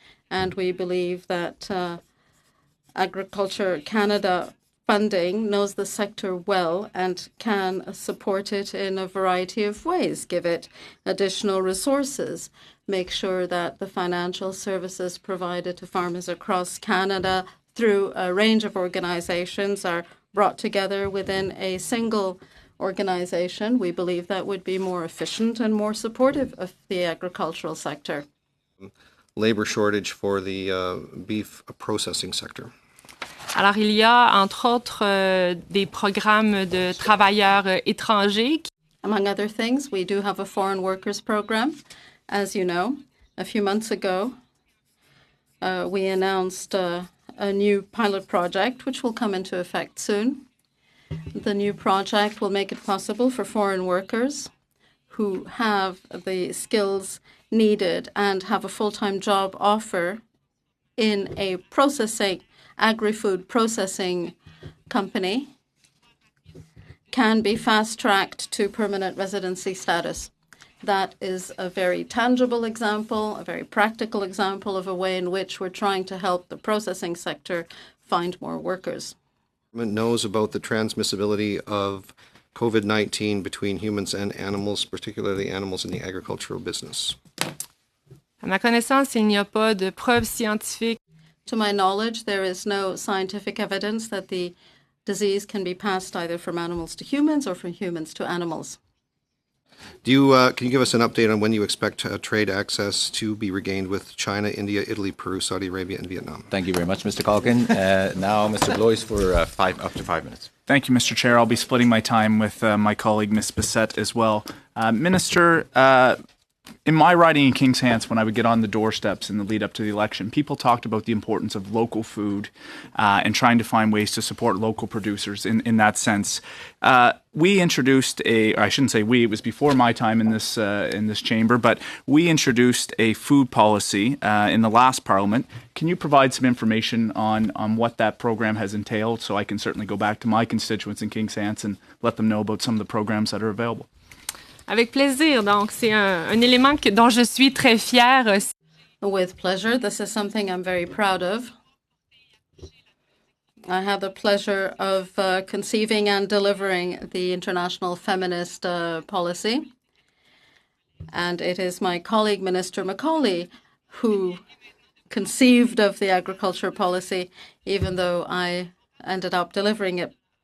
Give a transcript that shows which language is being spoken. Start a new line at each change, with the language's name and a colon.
English: And we believe that Agriculture Canada funding knows the sector well and can support it in a variety of ways, give it additional resources, make sure that the financial services provided to farmers across Canada through a range of organizations are brought together within a single organization. We believe that would be more efficient and more supportive of the agricultural sector. Labor shortage for the beef processing sector.
French: Alors, il y a, entre autres, des programmes de travailleurs étrangers.
English: Among other things, we do have a foreign workers program. As you know, a few months ago, we announced a new pilot project, which will come into effect soon. The new project will make it possible for foreign workers who have the skills needed and have a full-time job offer in a agri-food processing company can be fast-tracked to permanent residency status. That is a very tangible example, a very practical example of a way in which we're trying to help the processing sector find more workers. Knows about the transmissibility of COVID-19 between humans and animals, particularly animals in the agricultural business?
French: À ma connaissance, il n'y a pas de preuves scientifiques.
English: To my knowledge, there is no scientific evidence that the disease can be passed either from animals to humans or from humans to animals. Can you give us an update on when you expect trade access to be regained with China, India, Italy, Peru, Saudi Arabia, and Vietnam? Thank you very much, Mr. Calkin. Now, Mr. Blois for up to 5 minutes. Thank you, Mr. Chair. I'll be splitting my time with my colleague, Ms. Bissett, as well. Minister, in my riding in King's Hants, when I would get on the doorsteps in the lead up to the election, people talked about the importance of local food and trying to find ways to support local producers in that sense. We introduced I shouldn't say we, it was before my time in this chamber, but we introduced a food policy in the last Parliament. Can you provide some information on what that program has entailed so I can certainly go back to my constituents in King's Hants and let them know about some of the programs that are available?
French: Avec plaisir. Donc, c'est un élément dont je suis très fière.
English: With pleasure. This is something I'm very proud of. I had the pleasure of conceiving and delivering the International Feminist Policy. And it is my colleague, Minister Macaulay, who conceived of the agriculture policy, even though I ended up delivering it.